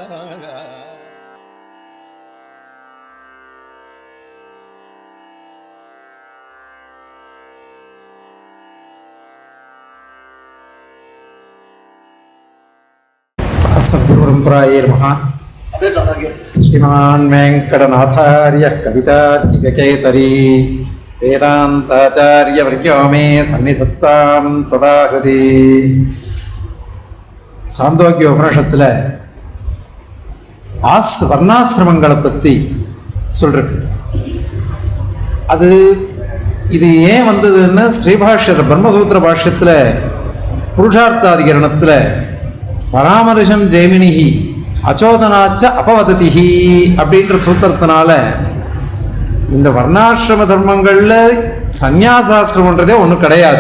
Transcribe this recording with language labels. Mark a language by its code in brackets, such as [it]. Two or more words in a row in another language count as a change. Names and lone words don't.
[sa] सद्गुरुपरम्परायै नमः. श्रीमान् वेङ्कटनाथार्यः कवितार्किककेसरी वेदान्ताचार्यवर्यो मे सन्निधत्तां सदा हृदि. [ta] சாந்தோக்கிய உபனிஷத்தில் வர்ணாசிரமங்களை பற்றி சொல்லிருக்கு. இது ஏன் வந்ததுன்னு ஸ்ரீபாஷ்யத்தில் பிரம்மசூத்திர பாஷ்யத்தில் புருஷார்த்தாதிகரணத்தில் [sa] परामर्शं जैमिनिः अचोदनाच्च अपवदतिहि [ta] அப்படின்ற சூத்திரத்தினால இந்த வர்ணாசிரம தர்மங்களில் சந்நியாசாசிரமன்றதே ஒன்றும் கிடையாது.